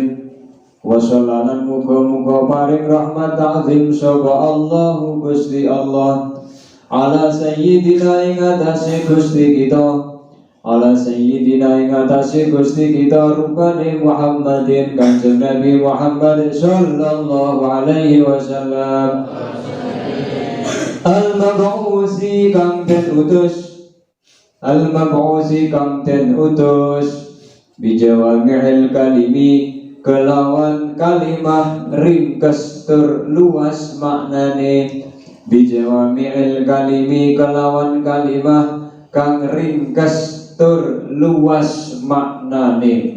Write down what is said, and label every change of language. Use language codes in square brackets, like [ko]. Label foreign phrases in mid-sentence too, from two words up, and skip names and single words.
[ar] وصلى الله [jv] muga-muga paring rahmat azim sapa Allahu Gusti Allah [ar] على سيدنا [jv] ing atase Gusti kita. [ar] على سيدنا [jv] ing atase Gusti kita rupane Muhammadin Kanjeng Nabi Muhammad [ar] صلى الله عليه وسلم المبعوث [jv] kang den utus [ar] بجوامع الكلم [jv] kelawan kalimah ringkes tur luas maknane. [ar] بجوامع الكلم [jv] kelawan kalimah kang ringkes tur luas maknane.